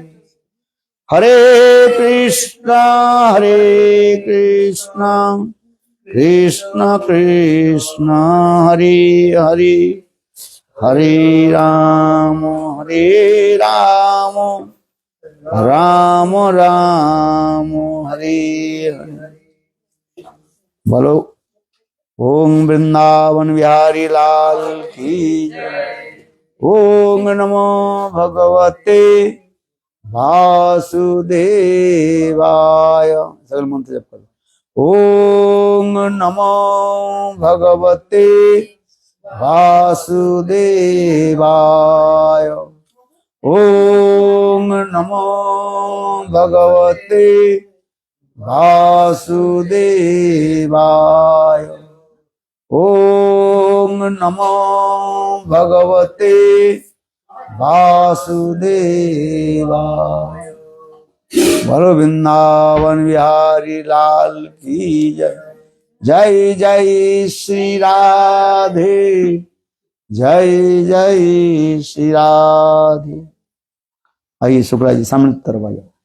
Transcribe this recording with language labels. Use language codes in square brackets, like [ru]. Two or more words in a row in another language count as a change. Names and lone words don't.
[hi] हरे कृष्ण कृष्ण कृष्ण हरे हरे हरे राम राम राम हरे हरे। बोलो ओम वृंदावन बिहारी लाल की जय। [sa] ओम नमो भगवते वासुदेवाय। [hi] सकल मंत्र जप करो। [sa] ओम नमो भगवते वासुदेवाय। ओम नमो भगवते वासुदेवाय। ओम नमो भगवते वासुदेवाय। [hi] बोलो वृंदावन बिहारी लाल की जय। जय जय श्री राधे जय जय श्री राधे। आइए शुक्ला जी सामने तरफ आ जाओ।